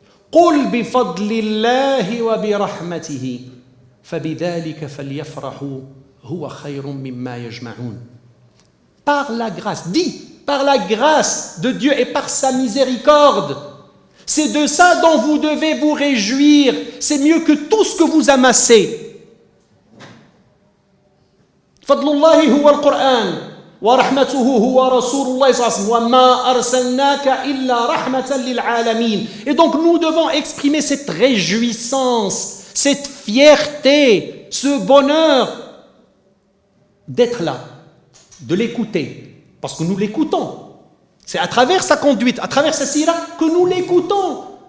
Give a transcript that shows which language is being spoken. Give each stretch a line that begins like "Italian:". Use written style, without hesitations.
Arabic: قُلْ بِفَضْلِ اللَّهِ وَبِرَحْمَتِهِ فَبِذَلِكَ فَلْيَفْرَحُوا هُوَ خَيْرٌ مِمَّا يَجْمَعُونَ.
French: Par la grâce, par la grâce de Dieu et par sa miséricorde, c'est de ça dont vous devez vous réjouir. C'est mieux que tout ce que vous amassez.
Arabic: فَضْلُ اللَّهِ هُوَ الْقُرْآنِ ورحمته هو رسول الله صلى الله عليه وسلم وما أرسلناك إلا رحمة للعالمين.
French: Et donc nous devons exprimer cette réjouissance, cette fierté, ce bonheur d'être là, de l'écouter, parce que nous l'écoutons. C'est à travers sa conduite, à travers sa sira que nous l'écoutons.